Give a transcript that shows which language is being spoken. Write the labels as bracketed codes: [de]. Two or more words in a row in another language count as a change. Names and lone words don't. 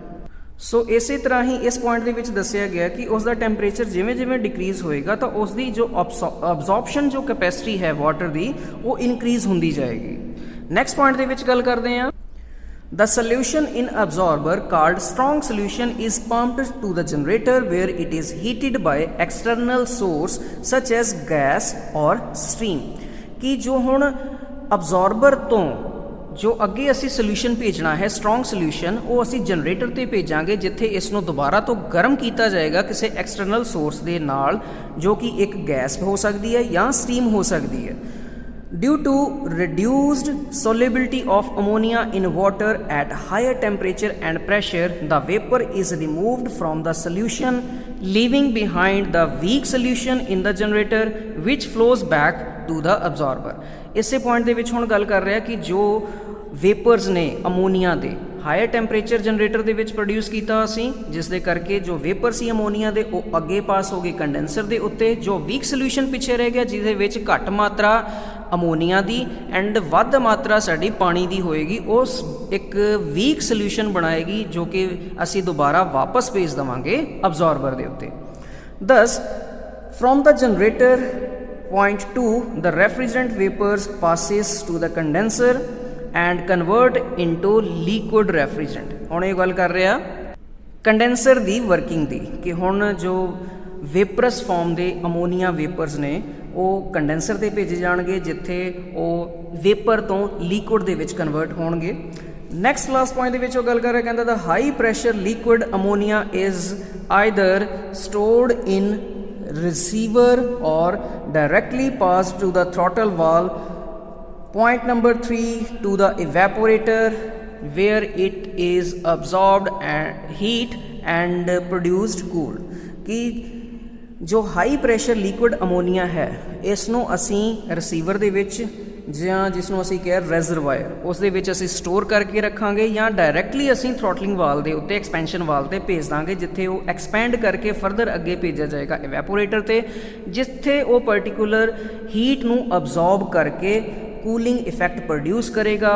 [pa] ਸੋ ਇਸੇ ਤਰ੍ਹਾਂ ਹੀ ਇਸ ਪੁਆਇੰਟ ਦੇ ਵਿੱਚ ਦੱਸਿਆ ਗਿਆ ਕਿ ਉਸ ਦਾ ਟੈਂਪਰੇਚਰ ਜਿਵੇਂ ਜਿਵੇਂ ਡਿਕਰੀਜ਼ ਹੋਏਗਾ ਤਾਂ ਉਸ ਦੀ ਜੋ ਅਬਜ਼ੋਰਪਸ਼ਨ ਜੋ ਕੈਪੈਸਿਟੀ ਹੈ ਵਾਟਰ ਦੀ ਉਹ ਇਨਕਰੀਜ਼ ਹੁੰਦੀ ਜਾਏਗੀ। ਨੈਕਸਟ ਪੁਆਇੰਟ ਦੇ ਵਿੱਚ ਗੱਲ ਕਰਦੇ ਹਾਂ। [en] The solution in absorber called strong solution is pumped to the generator where it is heated by external source such as gas or steam। [pa] ਕਿ ਜੋ ਹੁਣ absorber ਤੋਂ ਜੋ ਅੱਗੇ ਅਸੀਂ ਸੋਲਿਊਸ਼ਨ ਭੇਜਣਾ ਹੈ [en] strong solution [pa] ਉਹ ਅਸੀਂ ਜਨਰੇਟਰ 'ਤੇ ਭੇਜਾਂਗੇ ਜਿੱਥੇ ਇਸ ਨੂੰ ਦੁਬਾਰਾ ਤੋਂ ਗਰਮ ਕੀਤਾ ਜਾਏਗਾ ਕਿਸੇ [en] external source [pa] ਦੇ ਨਾਲ, ਜੋ ਕਿ ਇੱਕ ਗੈਸ ਹੋ ਸਕਦੀ ਹੈ ਜਾਂ ਸਟੀਮ ਹੋ ਸਕਦੀ ਹੈ। [en] Due to reduced solubility of ammonia in water at higher temperature and pressure, the vapor is removed from the solution, leaving behind the weak solution in the generator, which flows back to the absorber। [pa] ਇਸੇ ਪੁਆਇੰਟ ਦੇ ਵਿੱਚ ਹੁਣ ਗੱਲ ਕਰ ਰਿਹਾ ਕਿ ਜੋ ਵੇਪਰਸ ਨੇ ਅਮੋਨੀਆ ਦੇ [en] higher temperature generator [pa] ਦੇ ਵਿੱਚ ਪ੍ਰੋਡਿਊਸ ਕੀਤਾ ਅਸੀਂ, ਜਿਸ ਦੇ ਕਰਕੇ ਜੋ ਵੇਪਰ ਸੀ ਅਮੋਨੀਆ ਦੇ ਉਹ ਅੱਗੇ ਪਾਸ ਹੋ ਗਏ ਕੰਡੈਂਸਰ ਦੇ ਉੱਤੇ। ਜੋ [en] weak solution [pa] ਪਿੱਛੇ ਰਹਿ ਗਿਆ, ਜਿਹਦੇ ਵਿੱਚ ਘੱਟ ਮਾਤਰਾ ਅਮੋਨੀਆ ਦੀ ਐਂਡ ਵੱਧ ਮਾਤਰਾ ਸਾਡੀ ਪਾਣੀ ਦੀ ਹੋਏਗੀ, ਉਸ ਇੱਕ [en] weak solution [pa] ਬਣਾਏਗੀ ਜੋ ਕਿ ਅਸੀਂ ਦੁਬਾਰਾ ਵਾਪਸ ਭੇਜ ਦੇਵਾਂਗੇ ਅਬਜ਼ੋਰਬਰ ਦੇ ਉੱਤੇ। [en] ਦਸ from the generator point 2 the refrigerant vapors passes to the condenser and convert into liquid refrigerant। [pa] ਹੁਣ ਇਹ ਗੱਲ ਕਰ ਰਿਹਾ ਕੰਡੈਂਸਰ ਦੀ ਵਰਕਿੰਗ ਦੀ ਕਿ ਹੁਣ ਜੋ [en] vapours form [pa] ਦੇ [en] ammonia vapours [pa] ਨੇ ਉਹ ਕੰਡੈਂਸਰ 'ਤੇ ਭੇਜੇ ਜਾਣਗੇ, ਜਿੱਥੇ ਉਹ ਵੇਪਰ ਤੋਂ ਲਿਕੁਇਡ ਦੇ ਵਿੱਚ ਕਨਵਰਟ ਹੋਣਗੇ। [en] next last point [pa] ਦੇ ਵਿੱਚ ਉਹ ਗੱਲ ਕਰ ਰਿਹਾ, ਕਹਿੰਦਾ ਦਾ [en] high pressure liquid ammonia is either stored in receiver or directly passed to the throttle valve. Point number 3 to the evaporator where it is absorbed and heat and produced cool। [pa] कि जो [en] high pressure liquid ammonia [pa] ਹੈ ਇਸ ਨੂੰ ਅਸੀਂ ਰਿਸੀਵਰ ਦੇ ਵਿੱਚ ਜਾਂ ਜਿਸ ਨੂੰ ਅਸੀਂ ਕਿਹਾ ਰੈਜ਼ਰਵਾਇਰ, ਉਸ ਦੇ ਵਿੱਚ ਅਸੀਂ ਸਟੋਰ ਕਰਕੇ ਰੱਖਾਂਗੇ ਜਾਂ ਡਾਇਰੈਕਟਲੀ ਅਸੀਂ [en] throttling valve [pa] ਦੇ ਉੱਤੇ [en] expansion valve [pa] 'ਤੇ ਭੇਜ ਦਾਂਗੇ, ਜਿੱਥੇ ਉਹ ਐਕਸਪੈਂਡ ਕਰਕੇ ਫਰਦਰ ਅੱਗੇ ਭੇਜਿਆ ਜਾਏਗਾ ਇਵੈਪੋਰੇਟਰ 'ਤੇ, ਜਿੱਥੇ ਉਹ [en] particular heat [pa] ਨੂੰ ਅਬਜ਼ੋਰਬ ਕਰਕੇ [en] cooling effect produce [pa] ਕਰੇਗਾ।